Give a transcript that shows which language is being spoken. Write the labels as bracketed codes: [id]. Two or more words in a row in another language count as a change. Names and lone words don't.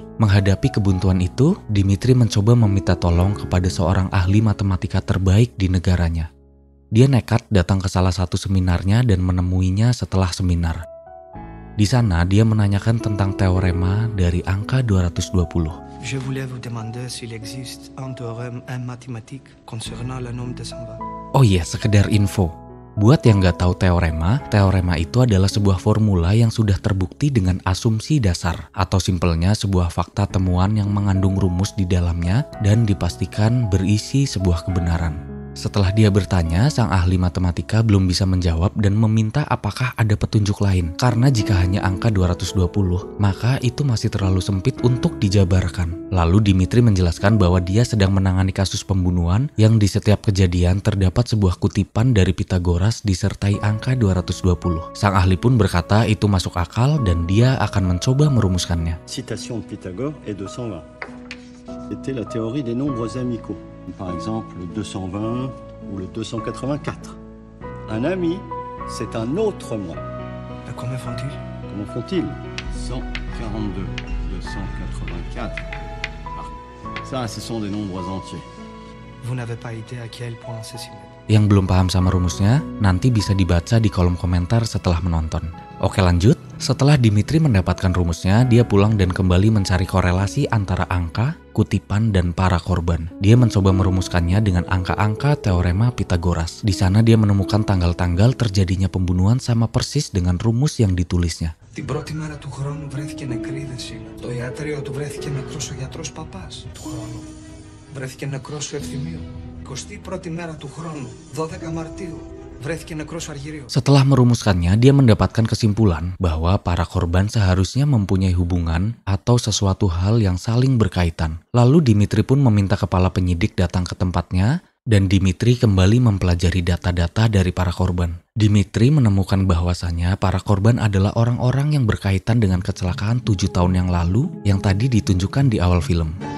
[id] Menghadapi kebuntuan itu, Dimitri mencoba meminta tolong kepada seorang ahli matematika terbaik di negaranya. Dia nekat datang ke salah satu seminarnya dan menemuinya setelah seminar. Di sana, dia menanyakan tentang teorema dari angka 220. [fr] Je voulais vous demander s'il existe un théorème en mathématiques concernant le nombre de 120. [id] Oh iya, sekedar info. Buat yang nggak tahu teorema itu adalah sebuah formula yang sudah terbukti dengan asumsi dasar, atau simpelnya sebuah fakta temuan yang mengandung rumus di dalamnya dan dipastikan berisi sebuah kebenaran. Setelah dia bertanya, sang ahli matematika belum bisa menjawab dan meminta apakah ada petunjuk lain. Karena jika hanya angka 220, maka itu masih terlalu sempit untuk dijabarkan. Lalu Dimitri menjelaskan bahwa dia sedang menangani kasus pembunuhan yang di setiap kejadian terdapat sebuah kutipan dari Pythagoras disertai angka 220. Sang ahli pun berkata itu masuk akal dan dia akan mencoba merumuskannya. [fr] Citation de Pythagore est 220. C'était la théorie des nombres amicaux. Par exemple, le 220 ou le 284. Un ami, c'est un autre moi. Et comment font-ils? Comment font-ils? 142, 284. Ah, ça, ce sont des nombres entiers. Vous n'avez pas idée à quel point c'est similaire. [id] Yang belum paham sama rumusnya, nanti bisa dibaca di kolom komentar setelah menonton. Oke lanjut, setelah Dimitri mendapatkan rumusnya, dia pulang dan kembali mencari korelasi antara angka, kutipan, dan para korban. Dia mencoba merumuskannya dengan angka-angka teorema Pythagoras. Di sana dia menemukan tanggal-tanggal terjadinya pembunuhan sama persis dengan rumus yang ditulisnya. [el] Την πρώτη μέρα του χρόνου βρέθηκε νεκρή Δεσίλα. Το ιατρείο του βρέθηκε νεκρός ο γιατρός Παπάς του χρόνου. Βρέθηκε νεκρός ο Ευθυμίου. 21η μέρα του χρόνου, 12 Μαρτίου. Βρέθηκε νεκρός ο Αργυρίου. [id] Setelah merumuskannya, dia mendapatkan kesimpulan bahwa para korban seharusnya mempunyai hubungan atau sesuatu hal yang saling berkaitan. Lalu Dimitri pun meminta kepala penyidik datang ke tempatnya dan Dimitri kembali mempelajari data-data dari para korban. Dimitri menemukan bahwasannya para korban adalah orang-orang yang berkaitan dengan kecelakaan 7 tahun yang lalu yang tadi ditunjukkan di awal film.